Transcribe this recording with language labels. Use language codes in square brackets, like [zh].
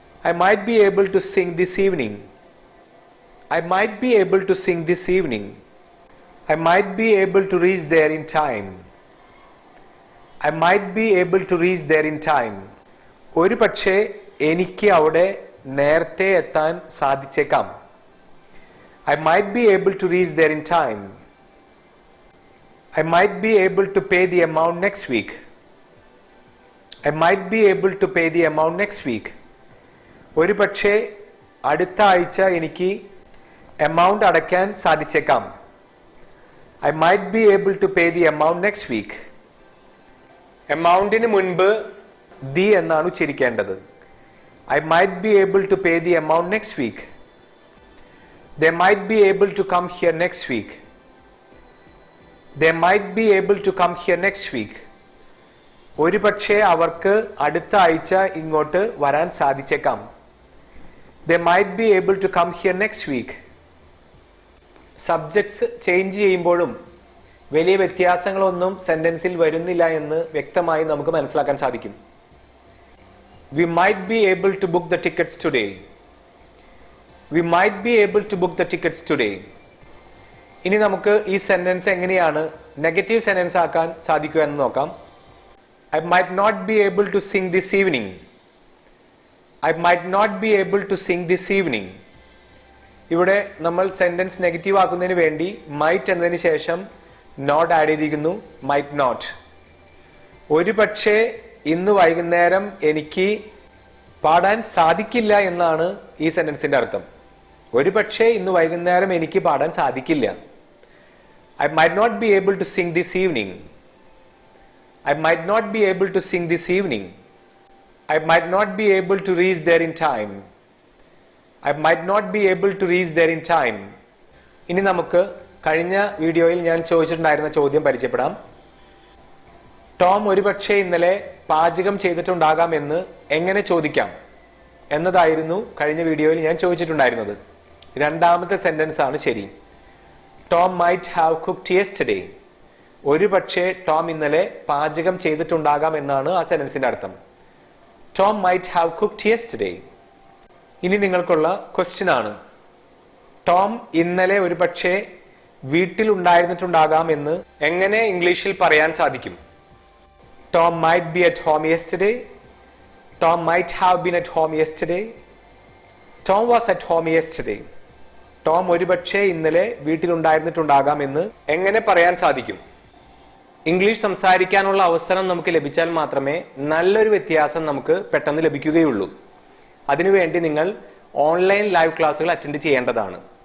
[en] I might be able to sing this evening. I might be able to sing this evening. I might be able to reach there in time. I might be able to reach there in time. [ml] ഒരു പക്ഷേ എനിക്ക് അവിടെ നേരത്തെ എത്താൻ സാധിച്ചേക്കാം. [en] I might be able to reach there in time. I might be able to pay the amount next week. I might be able to pay the amount next week. [ml] ഒരു പക്ഷേ അടുത്ത ആഴ്ച എനിക്ക് എമൗണ്ട് അടയ്ക്കാൻ സാധിച്ചേക്കാം. [en] I might be able to pay the amount next week. [ml] എമൗണ്ടിന് മുൻപ് the എന്നാണ് ഉച്ചരിക്കേണ്ടത്. [en] I might be able to pay the amount next week. They might be able to come here next week. They might be able to come here next week. [ml] ഒരു പക്ഷേ അവർക്ക് അടുത്ത ആഴ്ച ഇങ്ങോട്ട് വരാൻ സാധിച്ചേക്കാം. [en] They might be able to come here next week. [ml] Subjects change ചെയ്യുമ്പോഴും വലിയ വ്യത്യാസങ്ങളൊന്നും സെന്റൻസിൽ വരുന്നില്ല എന്ന് വ്യക്തമായി നമുക്ക് മനസ്സിലാക്കാൻ സാധിക്കും. [en] We might be able to book the tickets today. We might be able to book the tickets today. [ml] ഇനി നമുക്ക് ഈ സെന്റൻസ് എങ്ങനെയാണ് നെഗറ്റീവ് സെന്റൻസ് ആക്കാൻ സാധിക്കുക എന്ന് നോക്കാം. [en] I might not be able to sing this evening. I might not be able to sing this evening. [ml] ഇവിടെ നമ്മൾ സെന്റൻസ് നെഗറ്റീവ് ആക്കുന്നതിന് വേണ്ടി മൈറ്റ് എന്നതിന് ശേഷം നോട്ട് ആഡ് ചെയ്തിരിക്കുന്നു. Might not. ഒരു പക്ഷേ ഇന്ന് വൈകുന്നേരം എനിക്ക് പാടാൻ സാധിക്കില്ല എന്നാണ് ഈ സെന്റൻസിന്റെ അർത്ഥം. ഒരു പക്ഷേ ഇന്ന് വൈകുന്നേരം എനിക്ക് പാടാൻ സാധിക്കില്ല. [en] I might not be able to sing this evening. I might not be able to sing this evening. I might not be able to reach there in time. I might not be able to reach there in time. [ml] ഇനി നമുക്ക് കഴിഞ്ഞ വീഡിയോയിൽ ഞാൻ ചോദിച്ചിട്ടുണ്ടായിരുന്ന ചോദ്യം പരിചയപ്പെടാം. Tom ഒരുപക്ഷെ ഇന്നലെ പാചകം ചെയ്തിട്ടുണ്ടാകാം എന്ന് എങ്ങനെ ചോദിക്കാം എന്നതായിരുന്നു കഴിഞ്ഞ വീഡിയോയിൽ ഞാൻ ചോദിച്ചിട്ടുണ്ടായിരുന്നത്. രണ്ടാമത്തെ സെന്റൻസ് ആണ് ശരി. [en] Tom might have cooked yesterday. [ml] ഒരു പക്ഷേ ടോം ഇന്നലെ പാചകം ചെയ്തിട്ടുണ്ടാകാം എന്നാണ് ആ സെന്റൻസിന്റെ അർത്ഥം. [en] Tom might have cooked yesterday. [ml] ഇനി നിങ്ങൾക്കുള്ള ക്വസ്റ്റ്യൻ ആണ്, ടോം ഇന്നലെ ഒരു പക്ഷേ വീട്ടിൽ ഉണ്ടായിരുന്നിട്ടുണ്ടാകാം എന്ന് എങ്ങനെ ഇംഗ്ലീഷിൽ പറയാൻ സാധിക്കും? [en] Tom might be at home yesterday. Tom might have been at home yesterday. Tom was at home yesterday. [ml] Tom ഒരുപക്ഷെ ഇന്നലെ വീട്ടിലുണ്ടായിരുന്നിട്ടുണ്ടാകാം എന്ന് എങ്ങനെ പറയാൻ സാധിക്കും? ഇംഗ്ലീഷ് സംസാരിക്കാനുള്ള അവസരം നമുക്ക് ലഭിച്ചാൽ മാത്രമേ നല്ലൊരു വ്യത്യാസം നമുക്ക് പെട്ടെന്ന് ലഭിക്കുകയുള്ളൂ. അതിനുവേണ്ടി നിങ്ങൾ ഓൺലൈൻ ലൈവ് ക്ലാസ്സുകൾ അറ്റൻഡ് ചെയ്യേണ്ടതാണ്.